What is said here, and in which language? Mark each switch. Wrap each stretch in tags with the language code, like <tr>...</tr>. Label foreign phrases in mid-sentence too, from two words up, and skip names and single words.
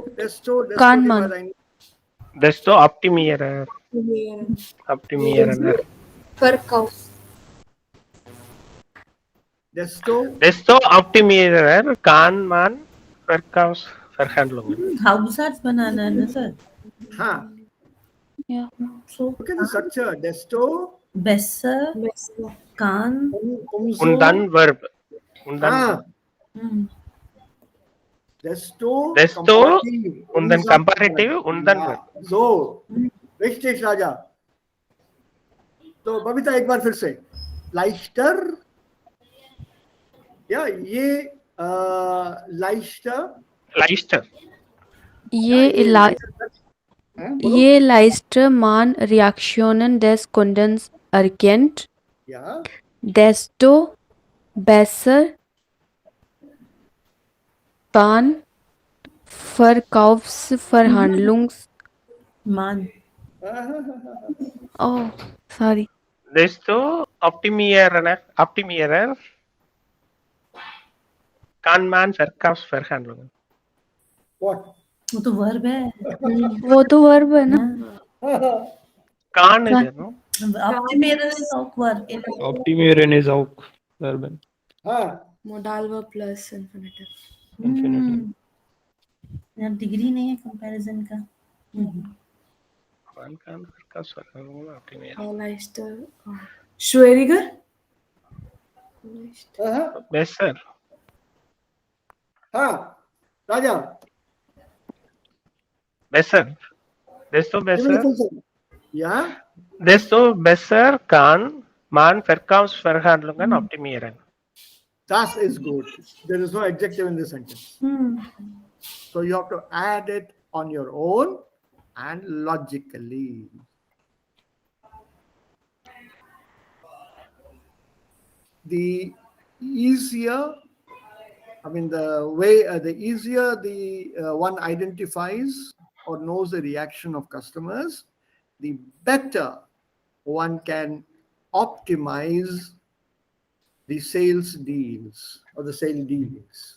<de>Kann die man. war ein- Desto optimieren. Optimieren. Verkauf. Desto optimieren kann man Verkaufsverhandlungen.</de> <hi>Hauptsatz बनाना है ना सर? हाँ.</hi> <en>Yeah. So Look at the structure.</en> <de>Desto besser kann umso. Und dann Verb. Und dann Desto</de> <en>comparative.</en> <de>Und dann comparative und dann Verb. So, richtig</de> <hi>राजा. तो बबीता एक बार फिर से leichter.</hi> <de>Ja, je leichter. Leichter. Je leichter man Reaktionen des Kundens erkennt, Ja. desto besser kann Verkaufsverhandlungs... man.</de> <en>Oh, sorry.</en> <de>Desto optimieren kann man Verkaufsverhandlungen.</de> <en>What?</en> <hi>वो तो verb है. वो तो verb है ना?</hi> <en>Kann is there, no? Optimieren is auch verb. Optimieren is auch verb. Modal verb plus infinitive. यहाँ डिग्री नहीं है कंपैरिजन का.</en> <de>Man kann Verkaufsverhandlungen optimieren. Leichter. Schwieriger? Besser.</de> <hi>हाँ, राजा.</hi> <de>Besser. Desto besser. Ja. Desto besser kann man Verkaufsverhandlungen optimieren. Das ist good.</de> <en>There is no adjective in this sentence. So you have to add it on your own and logically. The easier, the easier the one identifies or knows the reaction of customers, the better one can optimize the sales deals or the sale dealings.</en>